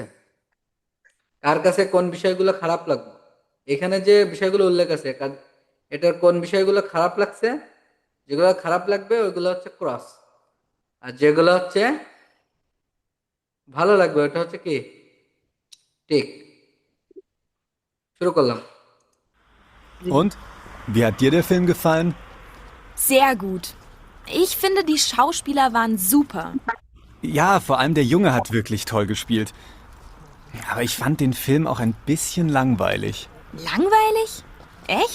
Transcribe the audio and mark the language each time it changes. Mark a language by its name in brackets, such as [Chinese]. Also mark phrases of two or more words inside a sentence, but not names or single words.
[Bangla] কার কাছে কোন বিষয়গুলো খারাপ লাগবে, এখানে যে বিষয়গুলো উল্লেখ আছে এটার কোন বিষয়গুলো খারাপ লাগছে, যেগুলো খারাপ লাগবে ওইগুলো হচ্ছে ক্রস, আর যেগুলো হচ্ছে ভালো লাগবে ওটা হচ্ছে কি টিক। শুরু করলাম। [German] Und? Wie hat dir der Film gefallen? Sehr gut. Ich finde, die Schauspieler waren super. Ja, vor allem der Junge hat wirklich toll gespielt. Aber ich fand den Film auch ein bisschen langweilig. Langweilig? Echt?